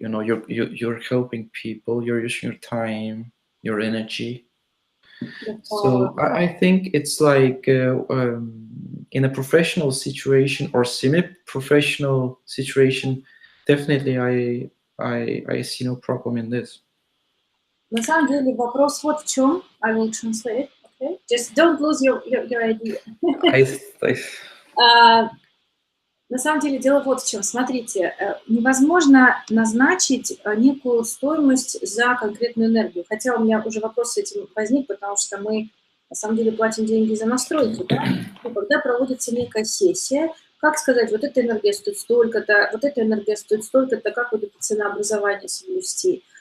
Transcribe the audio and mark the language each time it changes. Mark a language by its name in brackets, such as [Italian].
[English] You know, you're helping people, you're using your time, your energy. So I think it's like in a professional situation or semi-professional situation, definitely I see no problem in this. [Russian] На самом деле вопрос вот в чем. [English] I will translate. Okay? Just don't lose your idea. [Russian] На самом деле дело вот в чем. Смотрите, невозможно назначить некую стоимость за конкретную энергию. Хотя у меня уже вопрос с этим возник, потому что мы на самом деле платим деньги за настройку. Да? И когда проводится некая сессия, как сказать, вот эта энергия стоит столько-то, вот эта энергия стоит столько-то, как вот это ценообразование соблюсти.